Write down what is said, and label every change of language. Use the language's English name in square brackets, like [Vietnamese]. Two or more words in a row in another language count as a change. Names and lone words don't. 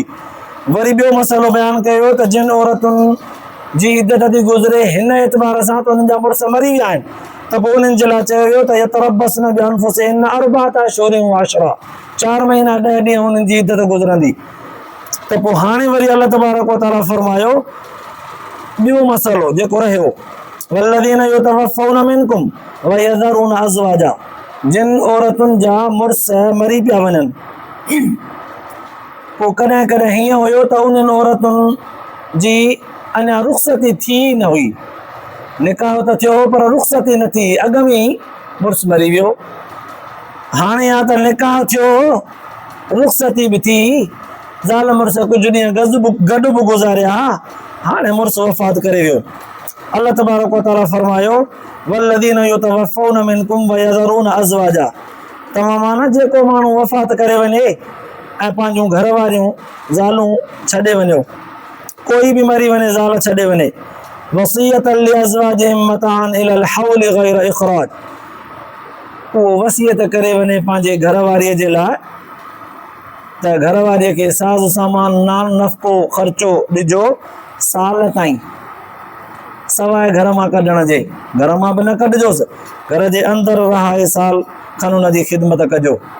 [Sindhi] वरी ॿियो मसइलो बयानु कयो त जिन औरतुनि जी इज़त थी गुज़रे हिन एतबार सां त उन्हनि जा मुड़ुस मरी विया आहिनि, त पोइ उन्हनि जे लाइ चयो वियो त [Arabic] يتربصن بأنفسهن أربعة أشهر وعشرا, [Sindhi] 4 महीना 10 ॾींहं उन्हनि जी इज़त गुज़रंदी। त पोइ हाणे वरी [Arabic] الله تبارك وتعالى [Sindhi] फरमायो ॿियो मसइलो जेको रहियो, [Arabic] والذين يتوفون منكم ويذرون أزواجا, [Sindhi] जिन औरतुनि जा मुड़ुस मरी पिया वञनि, पोइ कॾहिं कॾहिं हीअं हुयो त उन्हनि औरतुनि जी अञा रुख़्सती थी न हुई, निकाह त थियो पर रुख़्सती न थी, अॻ में ई मुड़ुस मरी वियो। हाणे या त निकाह थियो, रुख़्सती बि थी, ज़ाल मुड़ुस कुझु ॾींहं गॾु बि गुज़ारिया, हाणे मुड़ुस वफ़ात करे वियो। [Arabic] الله تبارك وتعالى [Sindhi] फरमायो [Arabic] والذين يتوفون منكم ويذرون أزواجا, [Sindhi] तव्हां माना जेको माण्हू वफ़ात करे वञे ऐं पंहिंजूं घर वारियूं ज़ालूं छॾे वञो, कोई बि मरी वञे, ज़ाल छॾे वञे, [Arabic] وصية لأزواجهم متاعا إلى الحول غير إخراج, [Sindhi] उहो वसीयत करे वञे पंहिंजे घर वारीअ जे लाइ त घर वारीअ खे साज़ सामान नान नफ़को ख़र्चो ॾिजो साल ताईं, सवाइ घर मां कढण जे, घर मां बि न कढिजोसि, घर जे अंदरि रहाए साल खनि हुन जी ख़िदमत कजो।